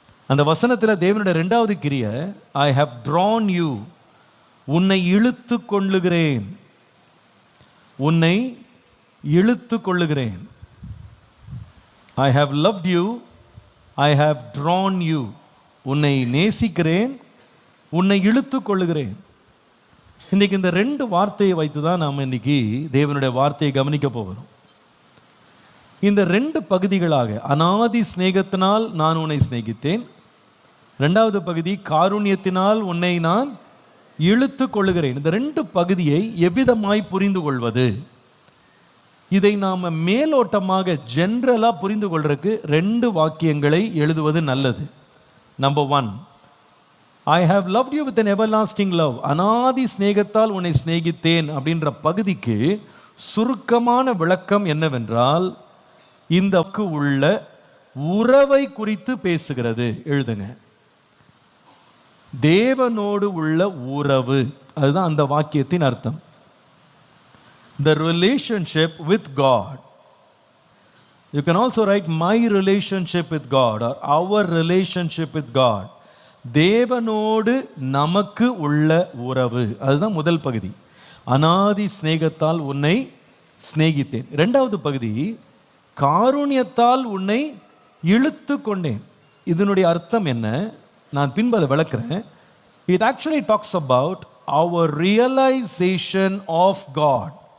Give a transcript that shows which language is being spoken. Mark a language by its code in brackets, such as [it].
[ta] அந்த வசனத்தில் தேவனுடைய 2வது கிரியை, [en] I have drawn you. [ta] உன்னை இழுத்து கொள்ளுகிறேன், உன்னை இழுத்து கொள்ளுகிறேன். [en] I have loved you, I have drawn you. [ta] உன்னை நேசிக்கிறேன், உன்னை இழுத்து கொள்ளுகிறேன். இன்னைக்கு இந்த 2 வார்த்தையை வைத்து தான் நாம் இன்னைக்கு தேவனுடைய வார்த்தையை கவனிக்க போகிறோம். இந்த 2 பகுதிகளாக, அநாதி சிநேகத்தினால் நான் உன்னை சிநேகித்தேன், 2வது பகுதி காருண்யத்தினால் உன்னை நான் இழுத்து கொள்ளுகிறேன். இந்த 2 பகுதியை எவ்விதமாய் புரிந்து கொள்வது? இதை நாம் மேலோட்டமாக ஜென்ரலாக புரிந்து கொள்றதுக்கு 2 வாக்கியங்களை எழுதுவது நல்லது. Number 1, [en] I have loved you with an everlasting love. [ta] அநாதி சிநேகத்தால் உன்னை சிநேகித்தேன் அப்படின்ற பகுதிக்கு சுருக்கமான விளக்கம் என்னவென்றால், இந்த உள்ள உறவை குறித்து பேசுகிறது. எழுதுங்க. தேவனோடு உள்ள உறவு, அதுதான் அந்த வாக்கியத்தின் அர்த்தம். [en] The relationship with God. You can also write my relationship with God or our relationship with God. [ta] தேவனோடு நமக்கு உள்ள உறவு, அதுதான் முதல் பகுதி. அநாதி சிநேகத்தால் உன்னை சிநேகித்தேன். 2வது பகுதி, காருண்யத்தால் உன்னை இழுத்து கொண்டேன். இதனுடைய அர்த்தம் என்ன? நான் பின்பு அதை விளக்குறேன். [en] It actually talks about our realization of God.